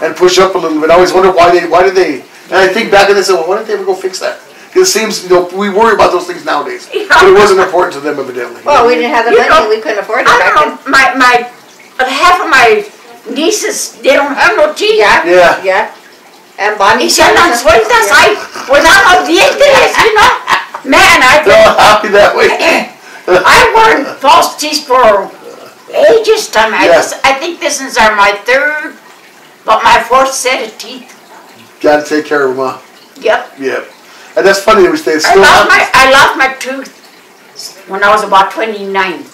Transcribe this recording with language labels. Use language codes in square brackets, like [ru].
[en] And push up a little bit. I always wondered why did they, and I think back and they said, well, why didn't they ever go fix that? Because it seems, we worry about those things nowadays. Yeah. But it wasn't important to them evidently. Well, we didn't have the money, we couldn't afford it back then. Half of my nieces, they don't have no teeth. Yeah. And Bonnie. [es] Y andan sueltas ahí, pues dan los dientes, you know. [en] Man, they're all happy that way. I worn false teeth for ages time. I think this is my 3rd, but my 4th set of teeth. Got to take care of them, huh? Yep. And that's funny that we stay still. I lost my tooth when I was about 29.